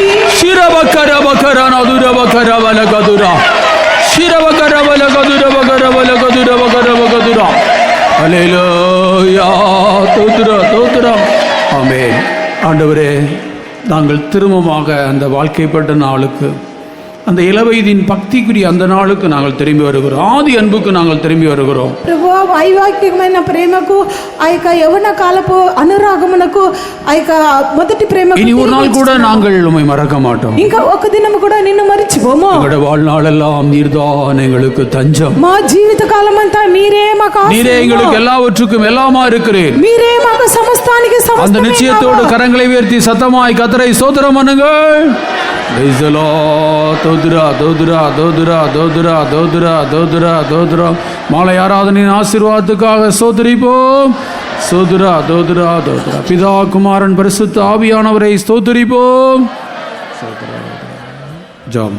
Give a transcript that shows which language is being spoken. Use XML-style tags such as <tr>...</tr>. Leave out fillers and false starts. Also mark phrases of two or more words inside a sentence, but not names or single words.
<ta>ஹல்லேலூயா. ஸ்தோத்திரம். ஆமென். ஆண்டவரே, நாங்கள் திரும்பமாக அந்த வாழ்க்கைப்பட்ட நாளுக்கு அந்த இளவயதின் பக்திக்குரிய அந்த நாளுக்கு நாங்கள் திரும்பி வருகிறோம். ஆதி அன்புக்கு நாங்கள் திரும்பி வருகிறோம்.</ta> <te>ప్రభువా వైవాహికమైన ప్రేమకు ఆ యొక్క యవ్వన కాలపు అనురాగమునకు ఆ యొక్క మొదటి ప్రేమకు</te> <ta>இனி ஒரு நாள் கூட நாங்கள் உம்மை மறக்க மாட்டோம்.</ta> <te>ఇంకా ఒక దినం కూడా నిన్ను మరిచిపోము.</te> <ta>எங்களுடைய வாழ்நாளெல்லாம் நீர்தான் எங்களுக்கு தஞ்சம்.</ta> <te>మా జీవిత కాలం అంతా మీరే మాకు</te> <ta>நீரே எங்களுக்கு எல்லாவற்றுக்கும் எல்லாமா இருக்கிறீர்.</ta> <te>మీరే మాకు సమస్తానికి</te> <ta>அந்த</ta> <te>సమస్తమే.</te> <ta>நிச்சயத்தோடு கரங்களை உயர்த்தி சத்தமாய் கர்த்தரை ஸ்தோத்திரம் பண்ணுங்கள்.</ta> <en>Praise the Lord.</en> <ta>தோதுரா தோதுரா தோதுரா தோதுரா தோதுரா தோதுரா தோதுரா. மாலை ஆராதனையின் ஆசீர்வாதத்துக்காக ஸ்தோத்திரிப்போம். சோதுரா தோதுரா தோதுரா. பிதா குமாரன் பரிசுத்த ஆவியானவரை ஸ்தோத்திரிப்போம். ஜெபம்.</ta>